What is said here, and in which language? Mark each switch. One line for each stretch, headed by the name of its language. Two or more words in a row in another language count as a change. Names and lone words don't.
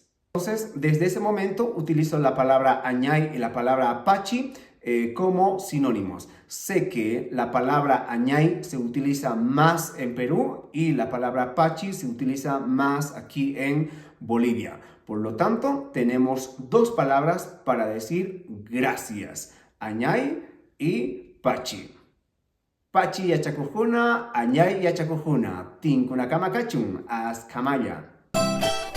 Spanish: Entonces, desde ese momento utilizo la palabra añay y la palabra pachi como sinónimos. Sé que la palabra añay se utiliza más en Perú y la palabra pachi se utiliza más aquí en Bolivia. Por lo tanto, tenemos dos palabras para decir gracias. Añay y pachi.
Quechua: Pachi yachakujuna, añay yachakujuna. Tinkunakama kachun, askamaya.